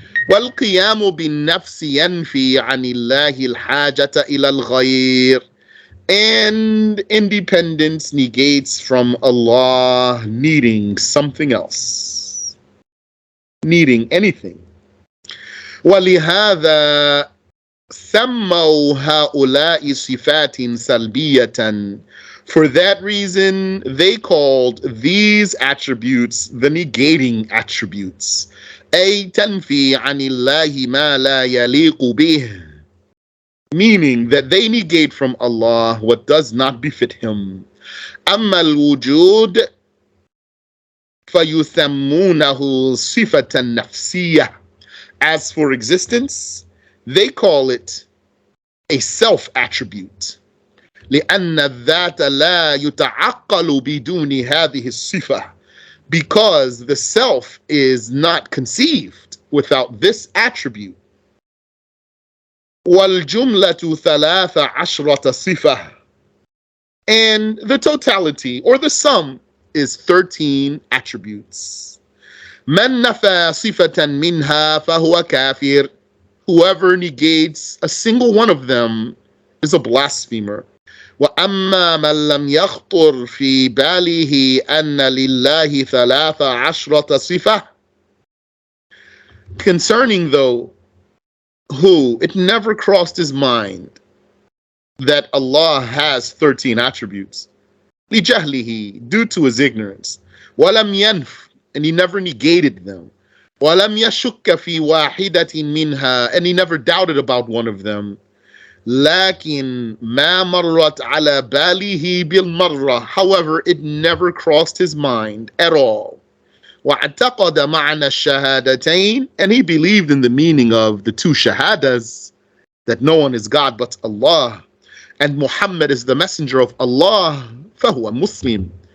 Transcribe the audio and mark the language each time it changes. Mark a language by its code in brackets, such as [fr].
[ar] والقيام بالنفس ينفي عن الله الحاجة إلى الغير. [en] And independence negates from Allah needing something else, needing anything. [ar] ولهذا سموا هؤلاء صفات سلبية. [en] For that reason, they called these attributes the negating attributes. [ar] أي تنفي عن الله ما لا يليق به. [en] Meaning that they negate from Allah what does not befit Him. [ar] أما الوجود فيسمونه صفة نفسية. [en] As for existence, they call it a self-attribute. [ar] لأن الذات لا يتعقل بدون هذه الصفة. [en] Because the self is not conceived without this attribute. [ar] والجملة 13 صفة. [en] And the totality or the sum is 13 attributes. [ar] من نفى صفة منها فهو كافر. [en] Whoever negates a single one of them is a blasphemer. [ar] وأما من لم يخطر في باله أن لله 13 صفة. [en] Concerning though who it never crossed his mind that Allah has 13 attributes. [ar] لجهله, [en] due to his ignorance. [ar] ولم ينف, [en] and he never negated them. [ar] ولم يشك في واحدة منها, [en] and he never doubted about one of them. [ar] لكن ما مرت على باله بالمرة. [en] However, it never crossed his mind at all. [ar] واعتقد معنى الشهادتين, [en] and he believed in the meaning of the two shahadas, that no one is God but Allah, and Muhammad is the messenger of Allah. [ar] فهو [en] Muslim.